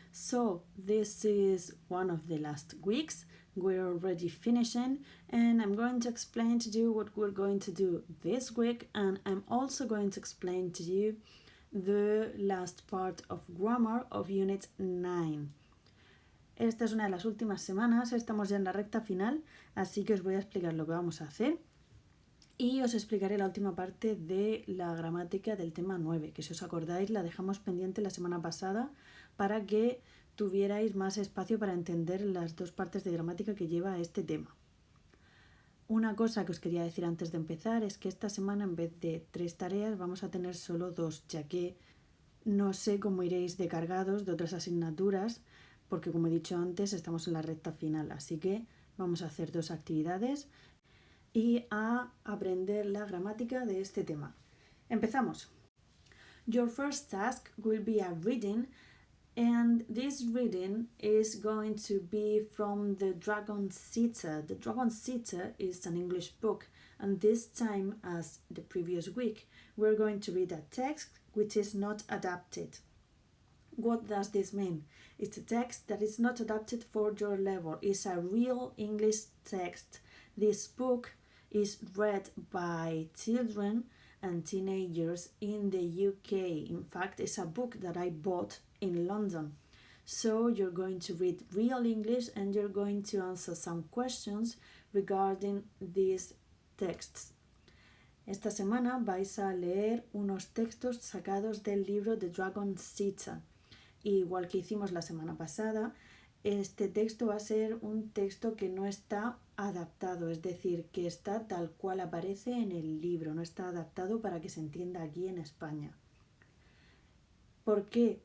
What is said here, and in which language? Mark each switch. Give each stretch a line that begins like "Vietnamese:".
English: So, this is one of the last weeks. We're already finishing, and I'm going to explain to you what we're going to do this week, and I'm also going to explain to you the last part of grammar of Unit 9.
Spanish: Esta es una de las últimas semanas, estamos ya en la recta final, así que os voy a explicar lo que vamos a hacer. Y os explicaré la última parte de la gramática del tema 9, que si os acordáis la dejamos pendiente la semana pasada para que tuvierais más espacio para entender las dos partes de gramática que lleva este tema. Una cosa que os quería decir antes de empezar es que esta semana en vez de 3 tareas vamos a tener solo 2, ya que no sé cómo iréis de cargados de otras asignaturas, porque como he dicho antes estamos en la recta final, así que vamos a hacer 2 actividades y a aprender la gramática de este tema. Empezamos.
English: Your first task will be a reading, and this reading is going to be from The Dragoncita. The Dragoncita is an English book, and this time, as the previous week, we're going to read a text which is not adapted. What does this mean? It's a text that is not adapted for your level. It's a real English text. This book is read by children and teenagers in the UK. In fact, it's a book that I bought in London. So you're going to read real English and you're going to answer some questions regarding these texts.
Spanish: Esta semana vais a leer unos textos sacados del libro The Dragoncita. Igual que hicimos la semana pasada, este texto va a ser un texto que no está adaptado, es decir, que está tal cual aparece en el libro, no está adaptado para que se entienda aquí en España. ¿Por qué?